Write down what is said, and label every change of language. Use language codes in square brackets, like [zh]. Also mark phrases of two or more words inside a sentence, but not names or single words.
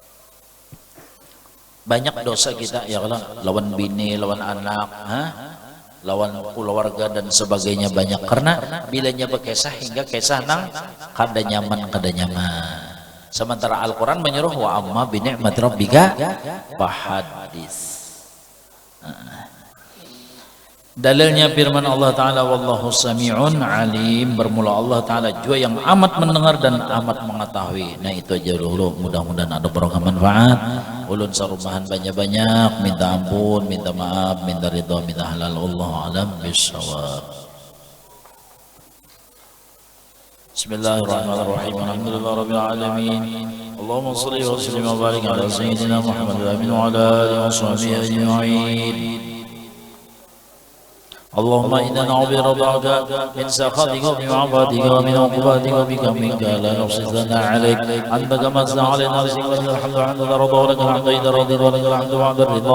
[bjn] Banyak dosa kita ya Allah, lawan bini, lawan anak, lawan keluarga dan sebagainya banyak, karena bilanya berkisah hingga kisah nang kada nyaman. [id] Sementara Al-Quran menyuruh [ar] وأما بنعمة ربك فحدث. [id] Dalilnya firman Allah Ta'ala [ar] والله سميع عليم, [id] bermula Allah Ta'ala juga yang amat mendengar dan amat mengetahui. [bjn] Nah itu aja dulu, mudah-mudahan ada barokah manfaat. Ulun sarumahan banyak-banyak, minta ampun, minta maaf, minta ridha, minta halal. [ar] الله أعلم بالصواب. بسم الله الرحمن الرحيم. الحمد لله رب العالمين اللهم صل وسلم وبارك على سيدنا محمد وعلى آله وصحبه أجمعين. اللهم إنا نعوذ برضاك من سخطك ومن عفاتك ومن عقوباتك وبك منك لا نحصي ثناء عليك أنت كما أثنى علينا نفسك ولك الحمد عند الرضا ولك الحمد إذا رضيت ولك الحمد بعد الرضا.